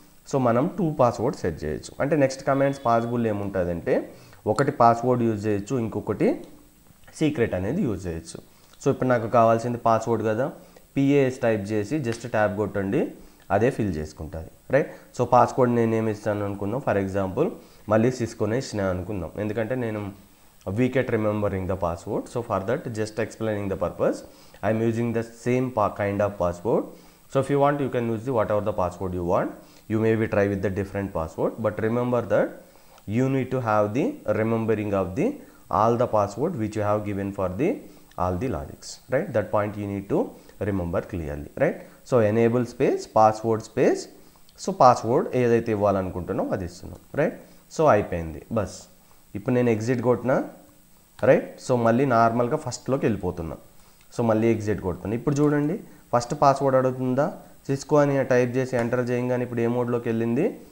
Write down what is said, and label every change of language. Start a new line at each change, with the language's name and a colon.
Telugu: So మనం 2 password set చేయొచ్చు. అంటే నెక్స్ట్ కమాండ్స్ పాసిబుల్ ఏముంటుందంటే ఒకటి పాస్వర్డ్ యూజ్ చేయొచ్చు, ఇంకొకటి సీక్రెట్ అనేది యూజ్ చేయొచ్చు. సో ఇప్పుడు నాకు కావాల్సింది పాస్వర్డ్ కదా, PAS టైప్ చేసి జస్ట్ ట్యాబ్ కొట్టండి, అదే ఫిల్ చేసుకుంటుంది, రైట్. సో పాస్వర్డ్ నేను ఏమి ఇస్తాను అనుకుందాం, ఫర్ ఎగ్జాంపుల్ మళ్ళీ సిస్కోనే ఇచ్చిన అనుకుందాం, ఎందుకంటే నేను
English: weak at remembering the password. So for that, just explaining the purpose, I am using the same kind of password. So if you want, you can use whatever the password you want. You maybe try with the different password, but remember that you need to have the remembering of the all the password which you have given for the all the logics, right. That point you need to remember clearly, right. So enable space password space.
Telugu: So password ఏదైతే ఇవ్వాలనుకుంటున్నాం అది ఇస్తున్నాం, right. So అయిపోయింది bus. ఇప్పుడు నేను exit కొట్టినా, right. So మళ్ళీ నార్మల్గా ఫస్ట్లోకి వెళ్ళిపోతున్నా. సో మళ్ళీ ఎగ్జిట్ కొడుతున్నా. ఇప్పుడు చూడండి, ఫస్ట్ పాస్వర్డ్ అడుగుతుందా, సిస్కో అని టైప్ చేసి ఎంటర్ చేయగానే ఇప్పుడు ఏ మోడ్లోకి వెళ్ళింది.